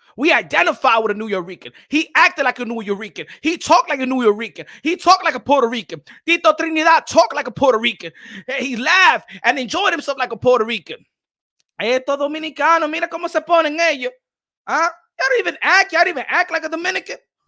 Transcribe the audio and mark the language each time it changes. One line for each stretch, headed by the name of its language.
English: We identify with a New Yorican. He acted like a New Yorican. He talked like a New Yorican. He talked like a Puerto Rican. Tito Trinidad talked like a Puerto Rican. He laughed and enjoyed himself like a Puerto Rican.
Spanish: Estos dominicanos, mira cómo se ponen ellos. Huh?
English: Y'all don't even act like a Dominican.